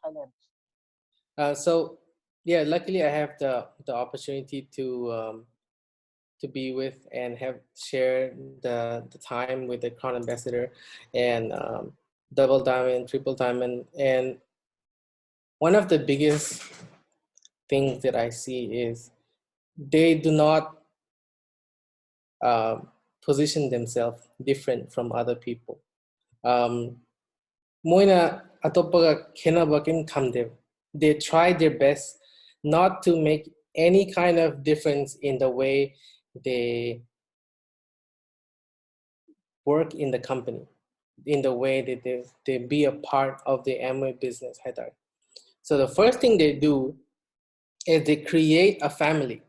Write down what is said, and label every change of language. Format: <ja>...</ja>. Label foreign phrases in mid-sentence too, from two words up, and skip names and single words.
<en>So yeah, luckily I have the opportunity to be with and have shared the time with the Crown Ambassador and Double Diamond, Triple Diamond, and one of the biggest things that I see is they do not position themselves different from other people.</en> <mni>Moina atopaga kenaba kin kamde.</mni> <en>They try their best not to make any kind of difference in the way they work in the company, in the way that they be a part of the Amway business. So the first thing they do is they create a family.</en>